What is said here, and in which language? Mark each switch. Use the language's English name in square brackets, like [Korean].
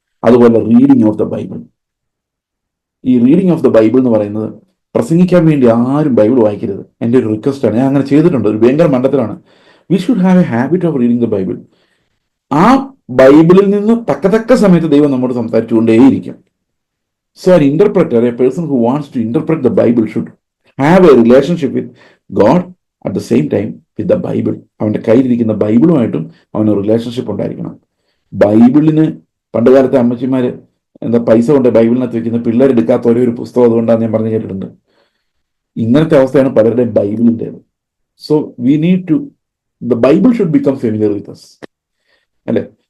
[Malayalam] അതുപോലെ reading of the Bible. ഈ reading of the Bible എന്ന് പറയുന്നത്, പ്രസംഗിക്കാൻ വേണ്ടി ആരും ബൈബിൾ വായിക്കരുത്. എൻ്റെ ഒരു റിക്വസ്റ്റ് ആണ്. ഞാൻ അങ്ങനെ ചെയ്തിട്ടുണ്ട്, ഒരു ഭയങ്കര മണ്ടത്തിലാണ്. [English] We should have a habit of reading the Bible. [Malayalam] ആ ബൈബിളിൽ നിന്ന് തക്ക സമയത്ത് ദൈവം നമ്മോട് സംസാരിച്ചുകൊണ്ടേയിരിക്കും. [English] So an interpreter, a person who wants to interpret the Bible, should have a relationship with God at the same time with the Bible. [Malayalam] അവൻ്റെ കയ്യിലിരിക്കുന്ന ബൈബിളുമായിട്ടും അവന് റിലേഷൻഷിപ്പ് ഉണ്ടായിരിക്കണം. ബൈബിളിന് പണ്ടുകാലത്തെ അമ്മച്ചിമാര് പൈസ കൊണ്ട് ബൈബിളിനകത്ത് വെക്കുന്ന പിള്ളേരെടുക്കാത്ത ഒരേ ഒരു പുസ്തകം അതുകൊണ്ടാണ് ഞാൻ പറഞ്ഞു കേട്ടിട്ടുണ്ട്. ഇങ്ങനത്തെ അവസ്ഥയാണ് പലരുടെയും ബൈബിളിൻ്റെത്. [English] So we need to, the Bible should become familiar with us അല്ലെ.